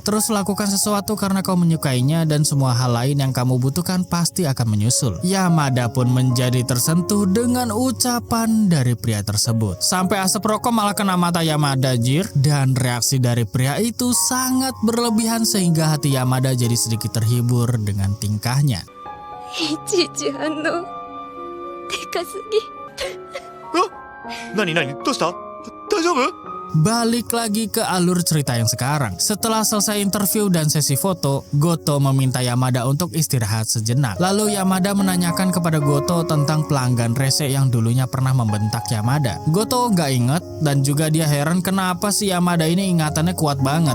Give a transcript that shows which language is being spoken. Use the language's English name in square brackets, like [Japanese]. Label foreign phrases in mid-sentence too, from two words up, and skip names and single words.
[Indonesian] Terus lakukan sesuatu karena kau menyukainya dan semua hal lain yang kamu butuhkan pasti akan menyusul." Yamada pun menjadi tersentuh dengan ucapan dari pria tersebut. Sampai asap rokok malah kena mata Yamada jir. Dan reaksi dari pria itu sangat berlebihan sehingga hati Yamada jadi sedikit terhibur dengan tingkahnya. [Japanese] いちいち反応でかすぎ。何どうした大丈夫 [Indonesian] Balik lagi ke alur cerita yang sekarang. Setelah selesai interview dan sesi foto, Goto meminta Yamada untuk istirahat sejenak. Lalu Yamada menanyakan kepada Goto tentang pelanggan rese yang dulunya pernah membentak Yamada. Goto gak inget dan juga dia heran kenapa si Yamada ini ingatannya kuat banget.